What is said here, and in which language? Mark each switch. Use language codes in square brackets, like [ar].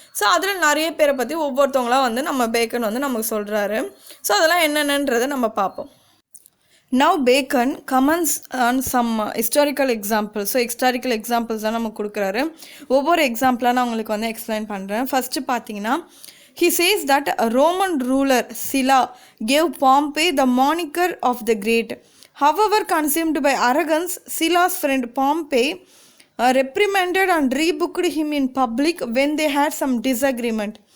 [ta] So அதில் நிறைய பேரை பற்றி ஒவ்வொருத்தவங்களாம் வந்து நம்ம பேக்கன் வந்து நமக்கு சொல்கிறாரு. ஸோ அதெல்லாம் என்னென்னன்றதை நம்ம பார்ப்போம். [en] Now Bacon comments on some historical examples. [ta] So historical examples தான் நமக்கு கொடுக்குறாரு. ஒவ்வொரு எக்ஸாம்பிளாக நான் உங்களுக்கு வந்து எக்ஸ்பிளைன் பண்ணுறேன். ஃபஸ்ட்டு பார்த்தீங்கன்னா, [en] he says that a Roman ruler Sylla gave Pompey the moniker of the Great. However, consumed by arrogance, Sylla's friend Pompey reprimanded and rebuked him in public when they had some disagreement.